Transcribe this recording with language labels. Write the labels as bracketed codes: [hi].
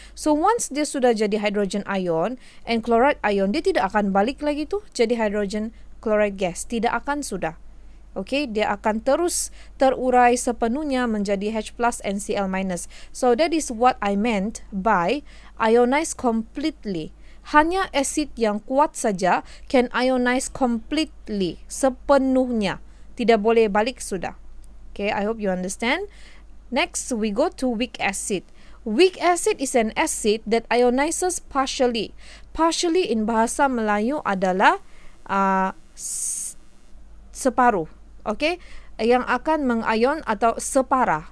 [en] So once [ms] dia sudah jadi hydrogen ion and chloride ion, dia tidak akan balik lagi tu jadi hydrogen chloride gas. Tidak akan sudah. Okay, dia akan terus terurai sepenuhnya menjadi H plus and Cl minus. [en] So that is what I meant by ionize completely. [ms] Hanya asid yang kuat saja [en] can ionize completely, [ms] sepenuhnya. Tidak boleh balik sudah. [en] Okay, I hope you understand. Next, we go to weak acid. Weak acid is an acid that ionizes partially. Partially in [ms] bahasa Melayu adalah separuh. Okay, yang akan mengayon atau separah.